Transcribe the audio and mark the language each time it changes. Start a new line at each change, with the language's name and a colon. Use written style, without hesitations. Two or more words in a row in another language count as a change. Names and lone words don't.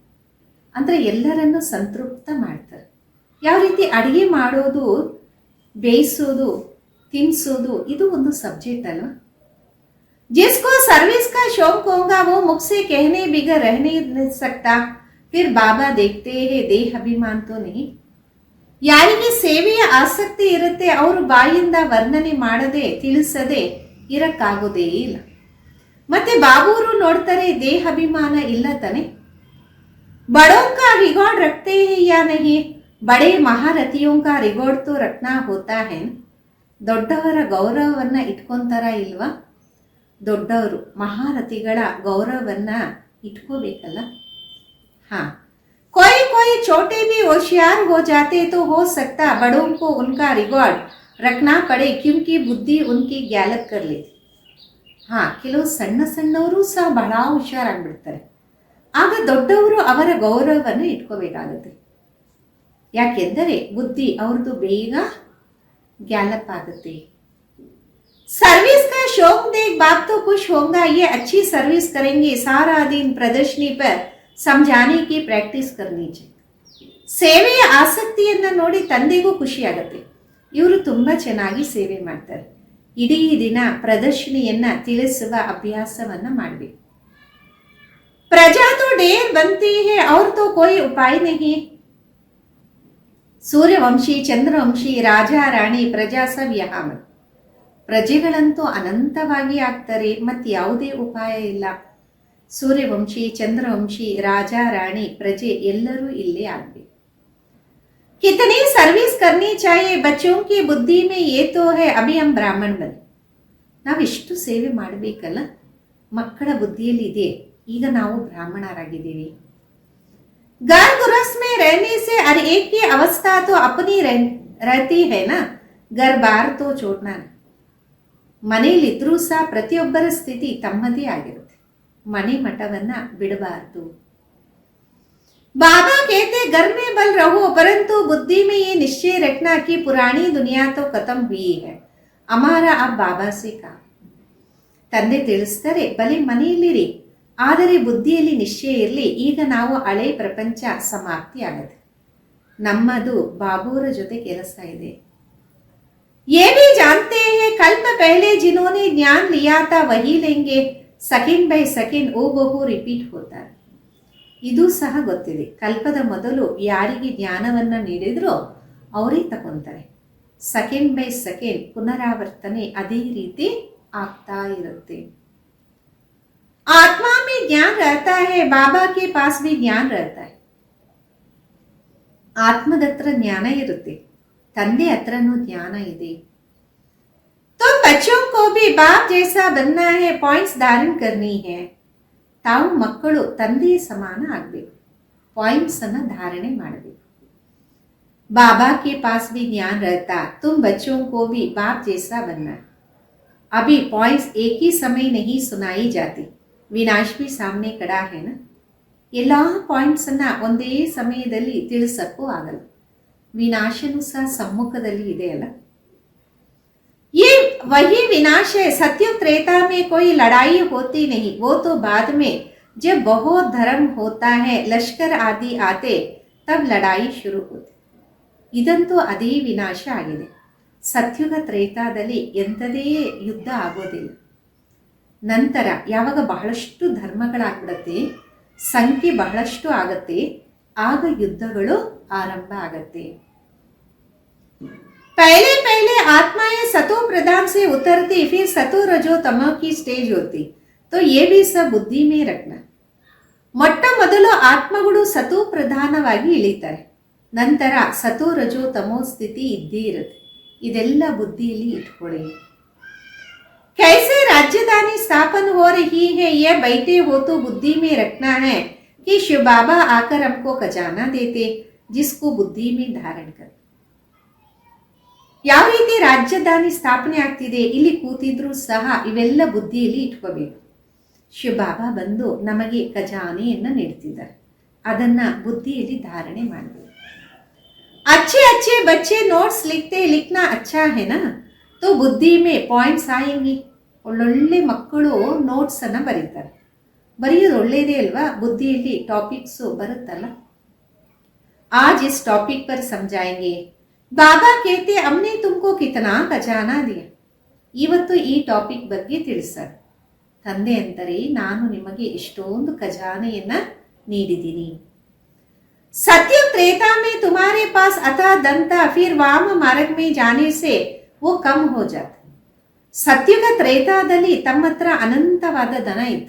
Kannada: ಅಂದ್ರೆ ಎಲ್ಲರನ್ನು ಸಂತೃಪ್ತ ಮಾಡ್ತಾರೆ. ಯಾವ ರೀತಿ ಅಡಿಗೆ ಮಾಡೋದು, ಬೇಯಿಸೋದು, ತಿನ್ಸೋದು, ಇದು ಒಂದು ಸಬ್ಜೆಕ್ಟ್ ಅಲ್ವಾ.
Hindi: जिसको सर्विस का शौक होगा वो मुख से कहने बिगर रह नहीं सकता। फिर बाबा देखते हैं देह अभिमान तो नहीं।
Kannada: ಯಾರಿಗೆ ಸೇವೆಯ ಆಸಕ್ತಿ ಇರುತ್ತೆ ಅವರು ಬಾಯಿಂದ ವರ್ಣನೆ ಮಾಡದೆ ತಿಳಿಸದೆ ಇರಕ್ಕಾಗೋದೇ ಇಲ್ಲ. ಮತ್ತೆ ಬಾಬೂರು ನೋಡ್ತಾರೆ ದೇಹ ಅಭಿಮಾನ ಇಲ್ಲ ತಾನೆ.
Hindi: बड़ों का रिकॉर्ड रखते हैं या नहीं? बड़े महारथियों का रिकॉर्ड तो रखना होता है.
Kannada: ದೊಡ್ಡವರ ಗೌರವವನ್ನ ಇಟ್ಕೊಂತಾರ ಇಲ್ವಾ? ದೊಡ್ಡವರು ಮಹಾರಥಿಗಳ ಗೌರವವನ್ನ ಇಟ್ಕೋಬೇಕಲ್ಲ. ಹಾ,
Hindi: कोई कोई छोटे भी होशियार हो जाते तो हो सकता बड़ों को उनका रिकॉर्ड रखना पड़े क्योंकि बुद्धि उनकी ग्यालप कर लेती.
Kannada: ಹಾ, ಕೆಲವು ಸಣ್ಣ ಸಣ್ಣವರು ಸಹ ಬಹಳ ಹುಷಾರಾಗ್ಬಿಡ್ತಾರೆ. ಆಗ ದೊಡ್ಡವರು ಅವರ ಗೌರವವನ್ನು ಇಟ್ಕೋಬೇಕಾಗುತ್ತೆ. ಯಾಕೆಂದರೆ ಬುದ್ಧಿ ಅವ್ರದ್ದು ಬೇಗ ಗ್ಯಾಲಪ್ ಆಗುತ್ತೆ.
Hindi: सर्विस का शौक देख बाप तो खुश होगा, ये अच्छी सर्विस करेंगे, सारा दिन प्रदर्शनी पर समझाने की प्रैक्टिस करनी चाहिए.
Kannada: ಸೇವೆಯ ಆಸಕ್ತಿಯನ್ನು ನೋಡಿ ತಂದೆಗೂ ಖುಷಿ ಆಗುತ್ತೆ. ಇವರು ತುಂಬಾ ಚೆನ್ನಾಗಿ ಸೇವೆ ಮಾಡ್ತಾರೆ. ಇಡೀ ದಿನ ಪ್ರದರ್ಶನೆಯನ್ನ ತಿಳಿಸುವ ಅಭ್ಯಾಸವನ್ನ ಮಾಡಬೇಕು.
Hindi: ಪ್ರಜಾ तो ढेर बनती है और तो कोई उपाय नहीं. सूर्यवंशी, चंद्रवंशी, राजा रानी, प्रजा सब यहाँ मत.
Kannada: ಪ್ರಜೆಗಳಂತೂ ಅನಂತವಾಗಿ ಆಗ್ತಾರೆ, ಮತ್ತೆ ಯಾವುದೇ ಉಪಾಯ ಇಲ್ಲ. ಸೂರ್ಯವಂಶಿ, ಚಂದ್ರವಂಶಿ, ರಾಜ ರಾಣಿ, ಪ್ರಜೆ ಎಲ್ಲರೂ ಇಲ್ಲೇ ಆಗಬೇಕು.
Hindi: कितनी सर्विस करनी चाहिए बच्चों की बुद्धि में ये तो है अभी हम ब्राह्मण बने.
Kannada: ನಾವಿಷ್ಟು ಸೇವೆ ಮಾಡಬೇಕಲ್ಲ, ಮಕ್ಕಳ ಬುದ್ಧಿಯಲ್ಲಿ ಇದೆ, ಈಗ ನಾವು ಬ್ರಾಹ್ಮಣರಾಗಿದ್ದೀವಿ.
Hindi: घर गृहस्थ में रहने से हर एक की अवस्था तो अपनी रहती है ना, घर बार तो छोड़ना.
Kannada: ಮನೆಯಲ್ಲಿದ್ರೂ ಸಹ ಪ್ರತಿಯೊಬ್ಬರ ಸ್ಥಿತಿ ತಮ್ಮದೇ ಆಗಿರುತ್ತೆ. ಮನೆ ಮಠವನ್ನ ಬಿಡಬಾರದು.
Hindi: बाबा कहते घर में बल रहो परंतु बुद्धि में ये निश्चय रखना कि पुरानी दुनिया तो खत्म हुई है, हमारा अब बाबा से काम.
Kannada: ತಂದೆ ತಿಳಿಸ್ತಾರೆ, ಬಲೆ ಮನೆಯಲ್ಲಿರಿ, ಆದರೆ ಬುದ್ಧಿಯಲ್ಲಿ ನಿಶ್ಚಯ ಇರಲಿ, ಈಗ ನಾವು ಹಳೆ ಪ್ರಪಂಚ ಸಮಾಪ್ತಿ ಆಗತ್ತೆ, ನಮ್ಮದು ಬಾಬೂರ ಜೊತೆ ಕೆಲಸ ಇದೆ.
Hindi: ये भी जानते हैं कल्प पहले जिन्होंने ज्ञान लिया था वही लेंगे,
English: second by second
Hindi: ಓಬಹು ರಿಪೀಟ್ होता.
Kannada: ಇದು ಸಹ ಗೊತ್ತಿದೆ, ಕಲ್ಪದ ಮೊದಲು ಯಾರಿಗೆ ಜ್ಞಾನವನ್ನ ನೀಡಿದ್ರೋ ಅವರೇ ತಗೊಂತಾರೆ.
English: second by second
Kannada: ಪುನರಾವರ್ತನೆ ಅದೇ ರೀತಿ ಆಗ್ತಾ ಇರುತ್ತೆ.
Hindi: आत्मा में ज्ञान रहता है, बाबा के पास भी ज्ञान रहता है.
Kannada: ಆತ್ಮದ ಹತ್ರ ಜ್ಞಾನ ಇರುತ್ತೆ, ತಂದೆ ಹತ್ರನೂ ಜ್ಞಾನ ಇದೆ.
Hindi: तो बच्चों को भी बाप जैसा बनना है, पॉइंट्स धारण करनी है.
Kannada: ತಾವು ಮಕ್ಕಳು ತಂದೆಯ ಸಮಾನ ಆಗಬೇಕು, ಪಾಯಿಂಟ್ಸ್ ಅನ್ನ ಧಾರಣೆ ಮಾಡಬೇಕು.
Hindi: बाबा के पास भी ज्ञान रहता, तुम बच्चों को भी बाप जैसा बनना. अभी पॉइंट्स एक ही समय नहीं सुनाई जाती, ವಿನಾಶ್ भी सामने खड़ा है ना.
Kannada: ಎಲ್ಲಾ ಪಾಯಿಂಟ್ಸ್ ಅನ್ನ ಒಂದೇ ಸಮಯದಲ್ಲಿ ತಿಳಿಸಕ್ಕೂ ಆಗಲ್ಲ, ವಿನಾಶನೂ ಸಹ ಸಮ್ಮುಖದಲ್ಲಿ ಇದೆ ಅಲ್ಲ.
Hindi: ये वही विनाश है, सत्युग त्रेता में कोई लड़ाई होती नहीं, वो तो बाद में जब बहुत धर्म होता है, लश्कर आदि आते, तब लड़ाई शुरू होती.
Kannada: ಇದಂತೂ ಅದೇ ವಿನಾಶ ಆಗಿದೆ. ಸತ್ಯುಗ ತ್ರೇತಾದಲ್ಲಿ ಎಂಥದೇ ಯುದ್ಧ ಆಗೋದಿಲ್ಲ. ನಂತರ ಯಾವಾಗ ಬಹಳಷ್ಟು ಧರ್ಮಗಳಾಗ್ಬಿಡತ್ತೆ, ಸಂಖ್ಯೆ ಬಹಳಷ್ಟು ಆಗತ್ತೆ, ಆಗ ಯುದ್ಧಗಳು ಆರಂಭ ಆಗತ್ತೆ.
Hindi: पहले पहले आत्माएं सतो प्रधान से उतरती, फिर सतो रजो तमो की स्टेज होती, तो ये भी सब बुद्धि में रखना.
Kannada: ಮೊಟ್ಟ ಮೊದಲು ಆತ್ಮಗಳು ಸತೋ ಪ್ರಧಾನವಾಗಿ ಇಳಿತಾರೆ, ನಂತರ ಸತೋ ರಜೋ ತಮೋ ಸ್ಥಿತಿ ಇದ್ದೇ ಇರುತ್ತೆ. ಇದೆಲ್ಲ ಬುದ್ಧಿಯಲ್ಲಿ ಇಟ್ಕೊಳ್ಳಿ.
Hindi: कैसे राजधानी स्थापन हो रही है, यह बैठे हो तो बुद्धि में रखना है कि शिव बाबा आकर हमको खजाना देते, जिसको बुद्धि में धारण कर.
Kannada: ಯಾವ ರೀತಿ ರಾಜಧಾನಿ ಸ್ಥಾಪನೆ ಆಗ್ತಿದೆ, ಇಲ್ಲಿ ಕೂತಿದ್ರು ಸಹ ಇವೆಲ್ಲ ಬುದ್ಧಿಯಲ್ಲಿ ಇಟ್ಕೋಬೇಕು. ಶಿವಬಾಬಾ ಬಂದು ನಮಗೆ ಖಜಾನೆಯನ್ನ ನೀಡ್ತಿದ್ದಾರೆ, ಅದನ್ನ ಬುದ್ಧಿಯಲ್ಲಿ ಧಾರಣೆ ಮಾಡಬೇಕು.
Hindi: अच्छे अच्छे बच्चे नोट्स लिखते, लिखना अच्छा है ना, तो बुद्धि में पॉइंट्स आएंगी.
Kannada: ಒಳ್ಳೊಳ್ಳೆ ಮಕ್ಕಳು ನೋಟ್ಸ್ ಅನ್ನ ಬರೀತಾರೆ, ಬರೆಯೋದು ಒಳ್ಳೇದೇ ಅಲ್ವಾ, ಬುದ್ಧಿಯಲ್ಲಿ ಟಾಪಿಕ್ಸ್ ಬರುತ್ತಲ್ಲ.
Hindi: आज इस टॉपिक पर समझाएंगे. ಬಾಬಾ कहते हमने तुमको कितना खजाना दिया.
Kannada: ಇವತ್ತು ಈ ಟಾಪಿಕ್ ಬಗ್ಗೆ ತಿಳಿಸ್ತಾರೆ. ತಂದೆ ಅಂತಾರೆ, ನಾನು ನಿಮಗೆ ಎಷ್ಟೊಂದು ಖಜಾನೆಯನ್ನ ನೀಡಿದ್ದೀನಿ.
Hindi: सत्युग त्रेता में तुम्हारे पास अथा धन था, फिर वाम मार्ग में जाने से वो कम हो जाता.
Kannada: ಸತ್ಯುಗ ತ್ರೇತಾದಲ್ಲಿ ತಮ್ಮ ಹತ್ರ ಅನಂತವಾದ ಧನ ಇತ್ತು.